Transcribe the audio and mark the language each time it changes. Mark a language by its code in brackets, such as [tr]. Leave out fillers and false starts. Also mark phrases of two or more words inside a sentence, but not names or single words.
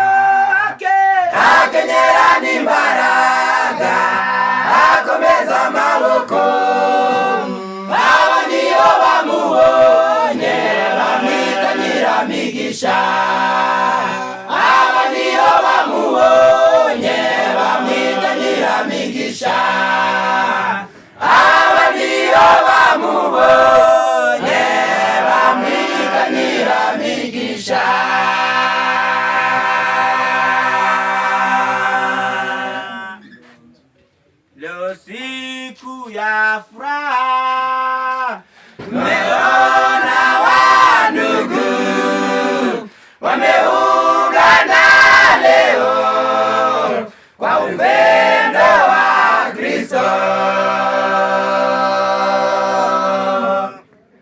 [rw] Akenyera n'imbaraga, akomeza amaboko, aba niyo bamubonye bamwita Nyiramigisha. Aba niyo bamubonye bamwita Nyiramigisha. Aba niyo bamubonye bamwita Nyiramigisha. [sw] Leo siku ya furaha, Tumeona wandugu wameungana leo kwa upendo wa Kristo.